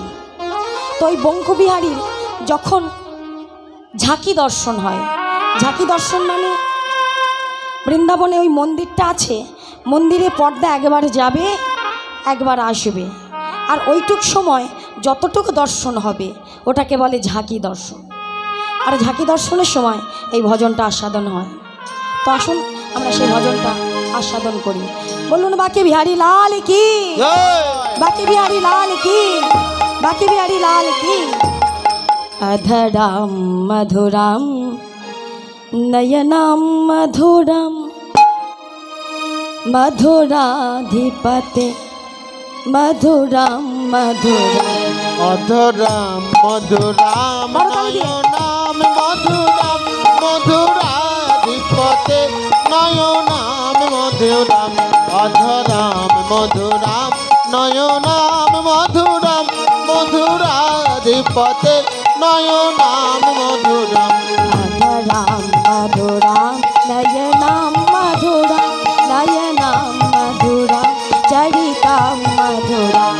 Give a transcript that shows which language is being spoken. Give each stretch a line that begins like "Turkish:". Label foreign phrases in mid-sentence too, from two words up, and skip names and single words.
Bangla: তো ওই বঙ্কু বিহারীর যখন ঝাঁকি দর্শন হয়, ঝাঁকি দর্শন মানে বৃন্দাবনে ওই মন্দিরটা আছে, মন্দিরে পর্দা একবার যাবে একবার আসবে, আর ওইটুক সময় যতটুকু দর্শন হবে ওটাকে বলে ঝাঁকি দর্শন। আর ঝাঁকি দর্শনের সময় এই ভজনটা আস্বাদন হয়। তো আসুন আমরা সেই ভজনটা আস্বাদন করি।
Hindi: বলুন, बांके बिहारी लाल की, बांके बिहारी लाल की, बांके बिहारी लाल की।
Sanskrit: अधराम मधुराम नयनाम मधुराम मधुराधिपते मधुराम मधुराम। অধরাম মধুরাম নয়নাম মধুরাম মধুরাধিপতে নয়নাম মধুরাম। অধরাম মধুরাম নয়নাম মধুরাম মধুরাধিপতে নয়নাম মধুরাম। अधराम मधुराम नयनाम मधुराम नयनाम मधुराम चरिताम मधुराम।